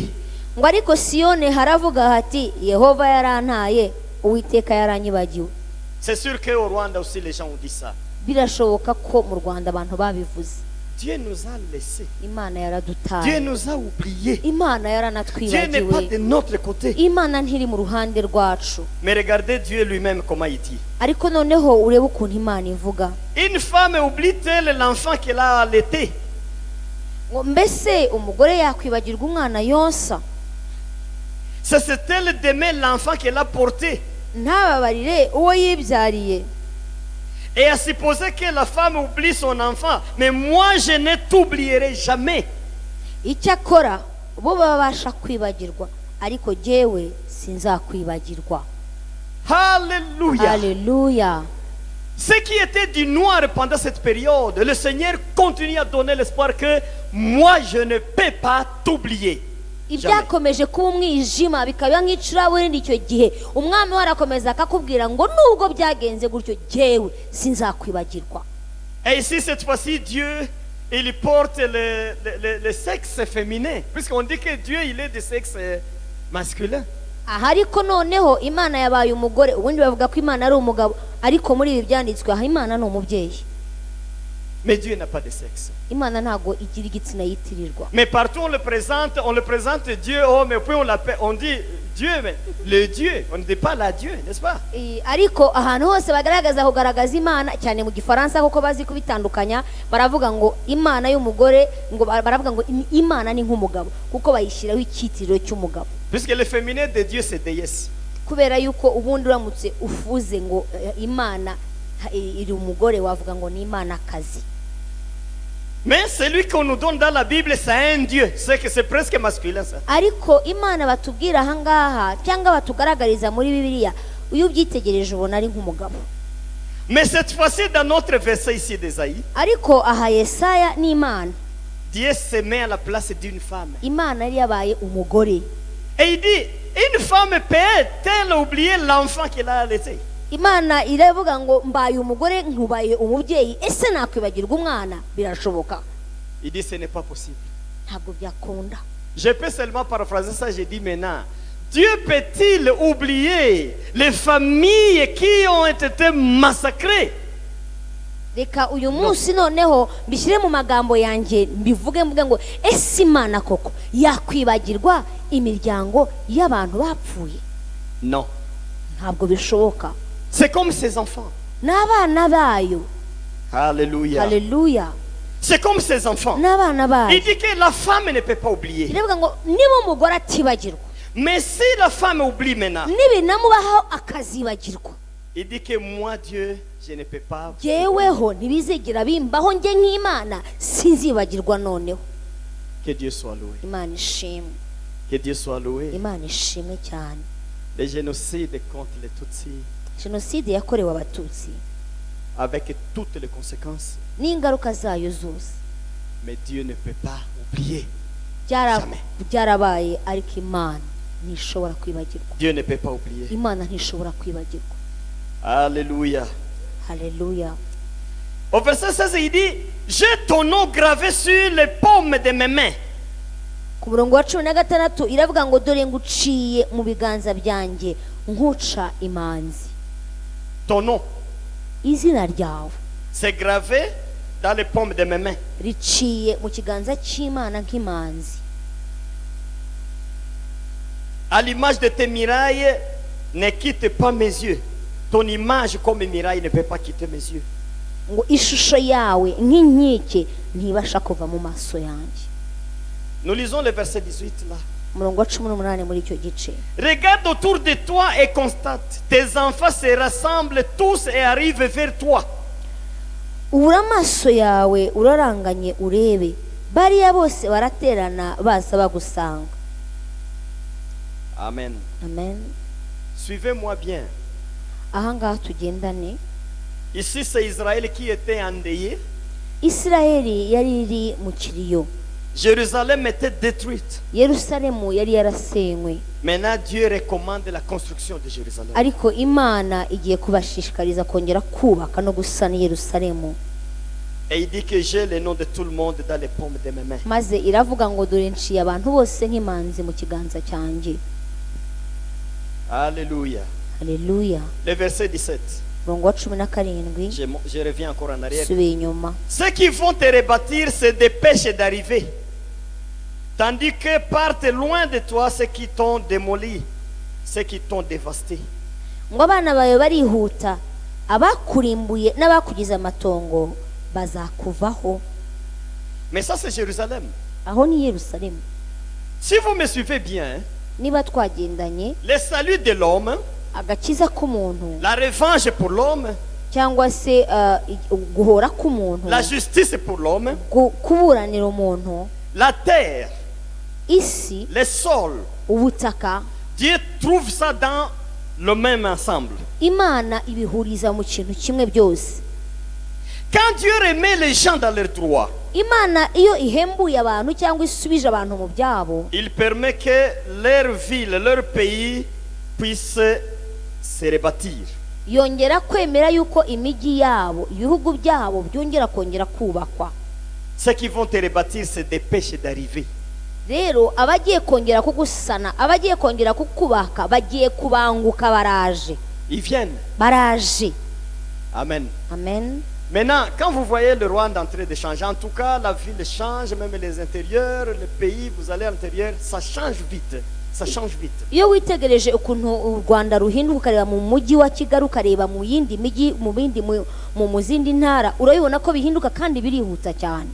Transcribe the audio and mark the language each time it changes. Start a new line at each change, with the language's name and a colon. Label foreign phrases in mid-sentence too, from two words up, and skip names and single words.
Kinyarwanda: Ngo ariko Siyone haravuga hati Yehova yarantaye, Uwiteka yaranyibagiwe.
French: C'est sûr qu'au Rwanda aussi, les gens ont dit ça.
Kinyarwanda: Birashoboka ko mu Rwanda abantu babivuze.
French: Dieu nous a laissés.
Kinyarwanda: Imana
French: Dieu
Kinyarwanda: yaradutaye.
French: nous a oubliés.
Kinyarwanda: Imana
French: Dieu n'est pas de
Kinyarwanda: yaranatwibagiwe.
French: notre côté.
Kinyarwanda: Imana ntiri mu ruhande rwacu.
French: Mais regardez Dieu lui-même comment il dit.
Kinyarwanda: Ariko noneho urebe ukuntu Imana ivuga.
French: Une femme oublie-t-elle l'enfant qu'elle a allaité?
Kinyarwanda: Ngo mbese umugore yakwibagirwa umwana yonsa?
French: Cesse-t-elle d'aimer l'enfant qu'elle a porté?
Kinyarwanda: Ntababarire uwo yibyariye.
French: Et à supposer que la femme oublie son enfant. Mais moi, je ne t'oublierai jamais.
Kinyarwanda: Icyakora bo babasha kwibagirwa, ariko jyewe sinzakwibagirwa.
French: Alléluia.
Kinyarwanda: Haleluya.
French: Ce qui était du noir pendant cette période, le Seigneur continue à donner l'espoir que moi, je ne peux pas t'oublier.
Kinyarwanda: ibyakomeje kuba umwijima bikaba nk'icuraburindi icyo gihe umwami we arakomeza akakubwira ngo nubwo byagenze gutyo jyewe sinzakwibagirwa.
French: Et ici, cette fois-ci, Dieu, il porte le sexe féminin. Puisqu'on dit que Dieu, il est de sexe masculin.
Kinyarwanda: aha ariko noneho imana yabaye umugore, ubundi bavuga ko imana ari umugabo, ariko muri ibi byanditswe aha imana ni umubyeyi.
French: Mais Dieu n'a pas de sexe.
Kinyarwanda: Imana ntago igira igitsina yitirirwa.
French: Mais partout on le présente Dieu, oh, mais puis on dit Dieu, mais le Dieu, on ne dit pas la Dieu, n'est-ce pas?
Kinyarwanda: Ariko ahantu hose bagaragaza kugaragaza imana cyane mu gifaransa kuko bazi kubitandukanya, baravuga ngo imana y'umugore, ngo baravuga ngo imana ni nk'umugabo kuko bayishyiraho ikitiriro cy'umugabo.
French: Puisque le féminin de Dieu c'est déesse.
Kinyarwanda: Kubera yuko ubundi uramutse ufuze ngo imana iri umugore wavuga ngo ni imana kazi.
French: Mais celui qu'on nous donne dans la Bible, c'est un Dieu. C'est que c'est presque masculin ça.
Kinyarwanda: Ariko imana batubwira ahangaha cyangwa batugaragariza muri Bibiliya, uyu ubyitegereje ubona ari nk'umugabo.
French: Mais cette fois-ci, dans notre verset ici d'Ésaïe,
Kinyarwanda: ariko aha Yesaya ni imana.
French: Dieu se met à la place d'une femme.
Kinyarwanda: Imana yari yabaye umugore.
French: Et il dit, une femme peut-elle oublier l'enfant qu'elle a allaité?
Kinyarwanda: Imana iravuga ngo mbaye umugore nkubaye umubyeyi, ese nakwibagirwa umwana? Birashoboka.
French: Il dit ce n'est pas possible.
Kinyarwanda: Ntabwo byakunda.
French: Je peux seulement paraphraser ça, j'ai dit maintenant. Dieu peut-il oublier les familles qui ont été massacrées?
Kinyarwanda: Reka uyu munsi noneho mbishyire mu magambo yanjye mbivuge mvuge ngo ese Imana koko yakwibagirwa imiryango y'abantu bapfuye?
French: Non.
Kinyarwanda: Ntabwo bishoboka.
French: C'est comme ses enfants.
Kinyarwanda: N'abana bayo.
French: Alléluia.
Kinyarwanda: Alléluia.
French: C'est comme ses enfants.
Kinyarwanda: N'abana bayo.
French: Il dit que la femme ne peut pas oublier.
Kinyarwanda: Iravuga ngo niba umugore atibagirwa.
French: Mais si la femme oublie maintenant,
Kinyarwanda: nibinamubaho akazibagirwa,
French: il dit que moi Dieu, je ne peux pas.
Kinyarwanda: Jyeweho ntibizegera bimbaho njye nk'Imana sinzibagirwa noneho.
French: Que Dieu soit loué.
Kinyarwanda: Imana ishimwe.
French: Que Dieu soit loué.
Kinyarwanda: Imana ishimwe cyane.
French: Le génocide contre les Tutsis,
Kinyarwanda: jenoside yakorewe abatutsi
French: avec toutes les conséquences,
Kinyarwanda: n'ingaruka zayo zose,
French: mais Dieu ne peut pas oublier.
Kinyarwanda: byarabaye ariko Imana ntishobora kwibagirwa.
French: Dieu ne peut pas oublier.
Kinyarwanda: Imana ntishobora kwibagirwa.
French: Alléluia.
Kinyarwanda: Alléluia.
French: Au verset 16 il dit, j'ai ton nom gravé sur les paumes de mes mains.
Kinyarwanda: Ku murongo wa 16 iravuga ngo dore nguciye mu biganza byanjye nkuca imanzi.
French: Ton nom,
Kinyarwanda: izina ryawe,
French: c'est gravé dans les paumes de mes mains.
Kinyarwanda: Riciye mu kiganza cy'Imana nk'imanzi.
French: À l'image de tes mirailles, ne quitte pas mes yeux. Ton image comme miraille ne peut pas quitter mes yeux.
Kinyarwanda: Ngo ishusho yawe nk'inkike ntibasha kuva mu maso yanjye.
French: Nous lisons le verset 18 là.
Kinyarwanda: Murongo wa 18 muri icyo gice.
French: Regarde autour de toi et constate. Tes enfants se rassemblent tous et arrivent vers toi.
Kinyarwanda: Ubura amaso yawe uraranganye urebe, bariya bose baraterana baza bagusanga.
French: Amen.
Kinyarwanda: Amen.
French: Suivez-moi bien.
Kinyarwanda: Ahangaha tugendane.
French: Ici c'est Israël qui était endeuillé.
Kinyarwanda: Isirayeli yari iri mu kiriyo.
French: Jérusalem était détruite.
Kinyarwanda: Yerusalemu yari yarasenywe.
French: Maintenant Dieu recommande la construction de Jérusalem.
Kinyarwanda: Ariko Imana igiye kubashishikariza kongera kubaka no gusana Yerusalemu.
French: Et il dit que j'ai le nom de tout le monde dans les paumes de mes mains.
Kinyarwanda: Maze iravuga ngo dore nciye abantu bose nk'imanzi mu kiganza cyanjye.
French: Alléluia.
Kinyarwanda: Alléluia.
French: Le verset 17.
Kinyarwanda: Murongo wa 17.
French: Je reviens encore en arrière.
Kinyarwanda: Subiye inyuma.
French: Ceux qui vont te rebâtir se dépêchent d'arriver, tandis que partent loin de toi ceux qui t'ont démoli, ceux qui t'ont dévasté.
Kinyarwanda: Ngo abana bawe barihuta, abakurimbuye n'abakugize amatongo bazakuvaho.
French: Mais ça c'est Jérusalem.
Kinyarwanda: Aho ni Yerusalemu.
French: Si vous me suivez bien,
Kinyarwanda: niba twagendanye,
French: le salut de l'homme,
Kinyarwanda: agakiza k'umuntu,
French: la revanche pour l'homme,
Kinyarwanda: cyangwa se guhora k'umuntu,
French: la justice pour l'homme,
Kinyarwanda: kuburanira umuntu,
French: la terre,
Kinyarwanda: isi,
French: le sol,
Kinyarwanda: ubutaka,
French: Dieu trouve ça dans le même ensemble.
Kinyarwanda: Imana ibihuriza mu kintu kimwe byose.
French: Quand Dieu remet les gens dans leurs droits,
Kinyarwanda: imana iyo ihembuye abantu cyangwa isubije abantu mu byabo,
French: il permet que leur ville, leur pays puisse se rebâtir.
Kinyarwanda: yongera kwemera yuko imijyi yabo, ibihugu byabo byongera kongera kubakwa.
French: Ceux qui vont te rebâtir se dépêchent d'arriver.
Kinyarwanda: Rero abagiye kongera kugusana, abagiye kongera kukubaka, bagiye kubanguka, baraje.
French: Ils viennent.
Kinyarwanda: Baraje.
French: Amen.
Kinyarwanda: Amen.
French: Maintenant, quand vous voyez le Rwanda en train de changer, en tout cas, la ville change, même les intérieurs, le pays, vous allez à l'intérieur, ça change vite. Ça change vite.
Kinyarwanda: Iyo witegereje ukuntu u Rwanda ruhinduka ukareba mu mujyi wa Kigali, ukareba mu yindi mijyi, mu zindi ntara, urabibona ko bihinduka kandi birihuta cyane.